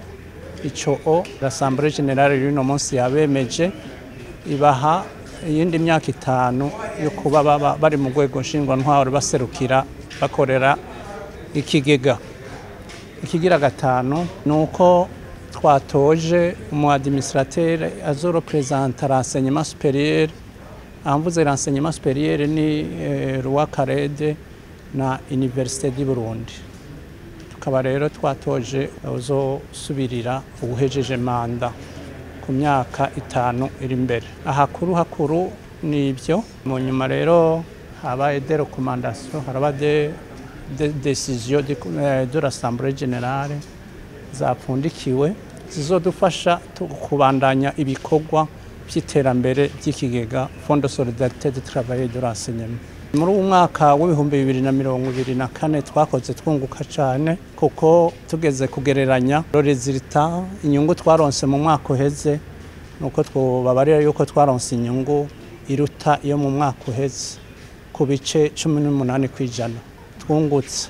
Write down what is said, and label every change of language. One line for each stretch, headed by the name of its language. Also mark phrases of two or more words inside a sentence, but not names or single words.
Rundi: Ico l'Assemblée Générale y'uno munsi yabemeje ibaha iyindi myaka 5 yo kuba bari mu rwego shingwantwaro baserukira bakorera ikigega. Ikigira gatanu nuko twatoje umu administrateur azorepresenta
French: l'enseignement supérieur.
Rundi: Amvuze
French: l'enseignement supérieur
Rundi: ni Roi Karede na Université du Burundi. Tukaba rero twatoje uzosubirira ubuhejeje manda ku myaka 5 iri imbere. Hakuru nibyo. Mu nyuma rero habaye
French: des recommandations,
Rundi: haraba
French: des décisions de l'Assemblée Générale
Rundi: zapfundikiwe zizodufasha kubandanya ibikorwa by'iterambere by'ikigega Fond de Solidarité de Travail de l'Enseignement. Muri umwaka w'ibihumbi 2024 twakoze twunguka cyane kuko tugeze kugereranya resultat inyungu twaronse mu mwaka uheze nuko twobabarira yuko twaronse inyungu iruta iyo mu mwaka uheze ku bice 18% twungutse.